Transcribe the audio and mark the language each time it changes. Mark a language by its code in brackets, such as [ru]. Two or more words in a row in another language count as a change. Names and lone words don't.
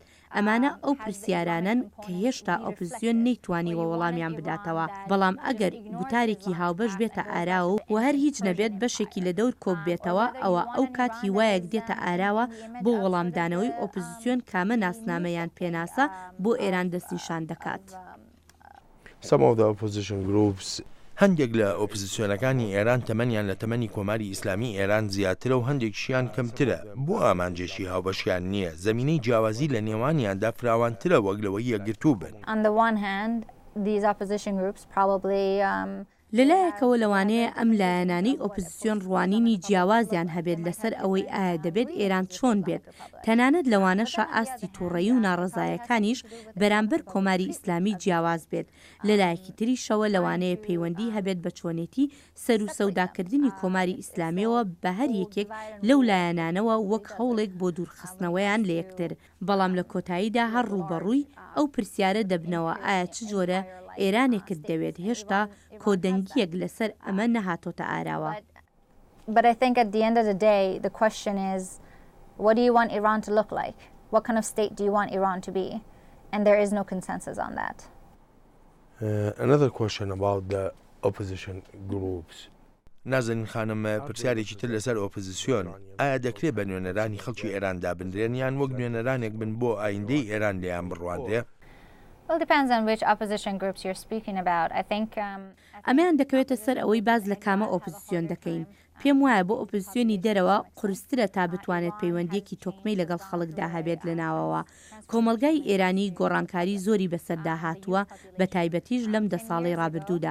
[ckb] ئەمانە ئەو پرسیارانن کە هێشتا ئۆپۆزیسیۆن نەیتوانیوە وەڵامیان بداتەوە. بەڵام ئەگەر گوتارێکی هاوبەش بێتە ئاراوە و هەر هیچ نەبێت بەشێکی لە دەور کۆب بێتەوە، ئەوە ئەو کات هیوایەک دێتە ئاراوە بۆ وەڵامدانەوەی ئۆپۆزیسیۆن کامە ناسنامەیان پێناسە بۆ ئێران دەستنیشان دەکات. [en] Some of the opposition groups [ckb] هەندێک لە ئۆپۆزیسیۆنەکانی ئێران تەمەنیان لە تەمەنی کۆماری ئیسلامی ئێران زیاترە و هەندێکشیان کەمترە. بۆ ئامانجێشی هاوبەشیان نییە. زەمینەی جیاوازی لە نێوانیاندا فراوانترە وەک لەوەی یەکگرتوو بن. [en] On the one hand, these opposition groups probably [ckb] لەلایەکەوە لەوانەیە ئەم لایەنانەی ئۆپۆزیسیۆن ڕوانینی جیاوازیان هەبێت لەسەر ئەوەی ئایا دەبێت ئێران چۆن بێت. تەنانەت لەوانەشە ئاستی تووڕەیی و ناڕەزایەکانیش بەرامبەر کۆماری ئیسلامی جیاواز بێت. لەلایەکی تریشەوە لەوانەیە پەیوەندی هەبێت بە چۆنێتی سەر و سەوداکردنی کۆماری ئیسلامیەوە بە هەر یەکێک لەو لایەنانەوە وەک هەوڵێک بۆ دوورخستنەوەیان لە یەکتر. بەڵام لە کۆتاییدا هەر ڕوبەڕووی ئەو پرسیارە دەبنەوە ئایا چ جۆرە ئێرانێکت دەوێت. هێشتا کۆدەنگیەک لەسەر ئەمە نەهاتۆتە ئاراوە. [en] But I think at the end of the day, the question is, what do you want Iran to look like? What kind of state do you want Iran to be? And there is no consensus on that. Another question about the opposition groups. [ckb] نازەنین خانم پرسیارێکی تر لەسەر ئۆپۆزیسیۆن ئایا دەکرێت بە نوێنەرانی خەڵکی ئێراندا بنرێن یان وەک نوێنەرانێک بن بۆ ئایندەی ئێران لێیان بڕواندێ؟ [en] Well, it depends on which opposition groups you're speaking about. I think [ckb] ئەمەیان دەکەوێتە سەر ئەوەی باز لە کامە ئۆپۆزیسیۆن دەکەین. پێم وایە بۆ ئۆپۆزیسیۆنی دەرەوە قورسترە تا بتوانێت پەیوەندیەکی تۆکمەی لەگەڵ خەڵکدا هەبێت لە ناوەوە. کۆمەلگای ئێرانی گۆڕانکاری زۆری بەسەردا هاتووە بە تایبەتیش لەم 10 ساڵەی ڕابردوودا.